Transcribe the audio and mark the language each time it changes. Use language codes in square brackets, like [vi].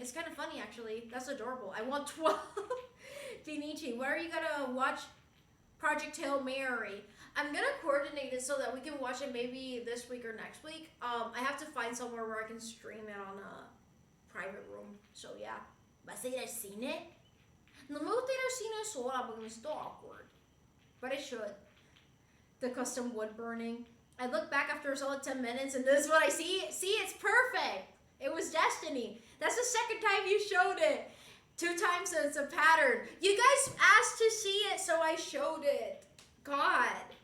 [en] It's kind of funny actually. That's adorable. I want 12. Benichi, where are you gonna watch Project Hail Mary? I'm gonna coordinate it so that we can watch it maybe this week or next week. I have to find somewhere where I can stream it on a private room. So yeah. [es] ¿Vas a ir al cine? No me gusta ir al cine sola porque me siento awkward. [en] But I should. The custom wood burning. I look back after a solid 10 minutes and this is what I see. See, it's perfect. It was destiny. That's the second time you showed it. 2 times so it's a pattern. You guys asked to see it, so I showed it. God.